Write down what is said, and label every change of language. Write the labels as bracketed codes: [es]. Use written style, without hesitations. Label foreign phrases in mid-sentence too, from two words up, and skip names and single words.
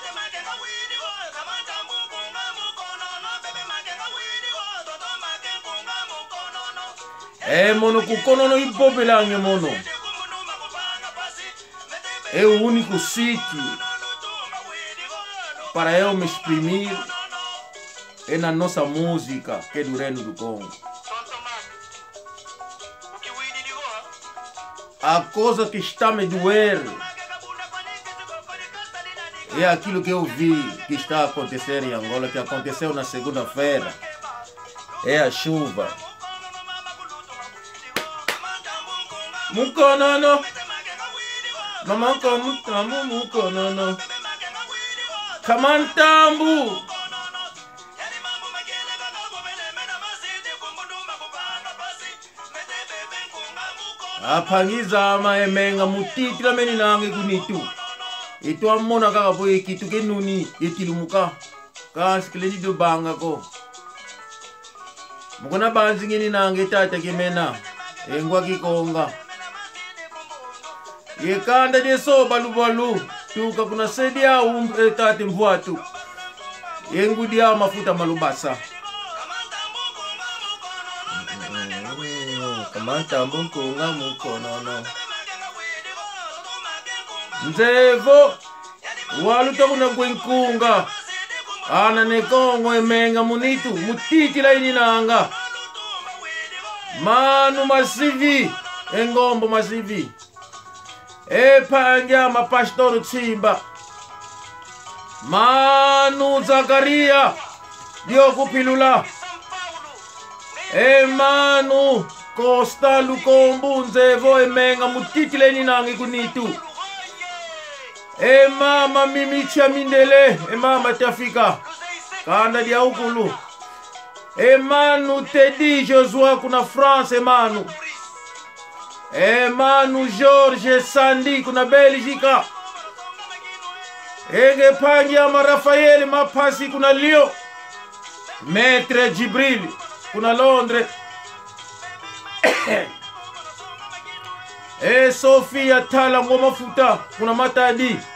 [kg] Mono kukonono ipopelange mono. [pt] É o único sítio para eu me exprimir é na nossa música, que é do Reino do Congo. A coisa que está me doer é aquilo que eu vi que está a acontecer em Angola, que aconteceu na segunda-feira. É a chuva. [kg] Mukonono, mamankomutambu mukonono, kamantambu. Apangiza maemenga mutiti la meni nange kunitu. Itu amona kaka boye kitu kenuni yetilumuka. Kasi kileni do banga ko. Mukona banzi ngini nange tata kemena. Engwa kikonga. Yekanda deso balu tuka kuna sedia tati mvuatu. Yengudia mafuta malubasa. Kamantambu nkunga mukonono. Nzevo waluta kuna kwenkunga. Ana nekongo emenga munitu mutiti la ininanga. Manu masivi engombo masivi. Epanga mapastor Chimba. Manu Zakaria dio kupilula. Manu Costa Lukombu Nzevo emenga mutiti la ininanga kunitu. Mama Mimicha Mindele, mama Tafika, kanda dia ukulu. Manu Teddy Joshua kuna France manu. Manu George Sandi kuna Belgica. Enge Pangia Rafael Mapasi kuna Lyon. Maître Jibril kuna Londres. Sofia Tala ngoma futa kuna Matadi.